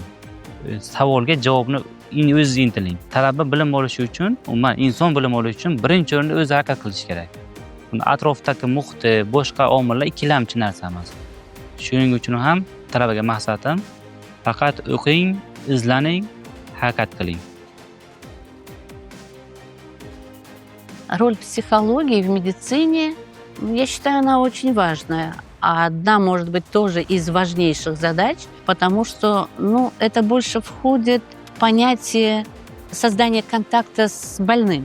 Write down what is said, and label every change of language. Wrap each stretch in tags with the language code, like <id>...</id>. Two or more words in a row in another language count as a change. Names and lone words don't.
<uz>Savolga javobni o'zingiz intiling. Talaba bilim olishi uchun, umuman inson bilim olishi uchun birinchi o'rinda o'zi harakat qilish kerak. Buni atrofdagi muhiti, boshqa omillar ikkilamchi narsa emas. Shuning uchun ham talabaga maqsadim faqat o'qing, izlaning, harakat qiling.</uz> <ru>Роль психологии в медицине, я считаю, она очень важная. А одна, может быть, тоже из важнейших задач, потому что, это больше входит в понятие создания контакта с больным.</ru>